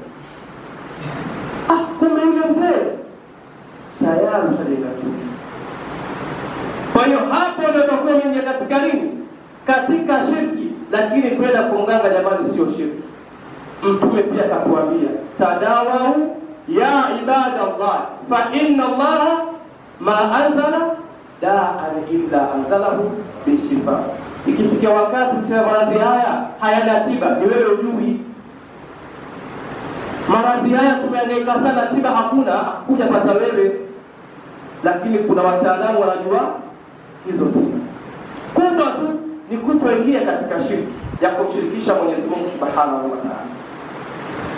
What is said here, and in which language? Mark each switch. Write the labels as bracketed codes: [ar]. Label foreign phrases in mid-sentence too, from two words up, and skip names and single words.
[sw] Kumbe yule mzee tayari ushajenga chuki. Kwa hiyo hapo ndio tutakuwa mingi katika nini? Katika shirki. Lakini kwenda kwa mganga jamani sio shirki. Mtume pia katuambia, [ar] تداووا يا عباد الله فإن الله ما أنزل داء إلا أنزله بشفاء. [sw] Ikifikia wakati kusema maradhi haya hayana tiba, ni wewe ujui. Maradhi haya tumehangaika sana, tiba hakuna, hujapata wewe. Lakini kuna wataalamu wanajua hizo tiba. Kubwa tu ni kutoingia katika shirki ya kumshirikisha Mwenyezi Mungu [ar] سبحانه وتعالى.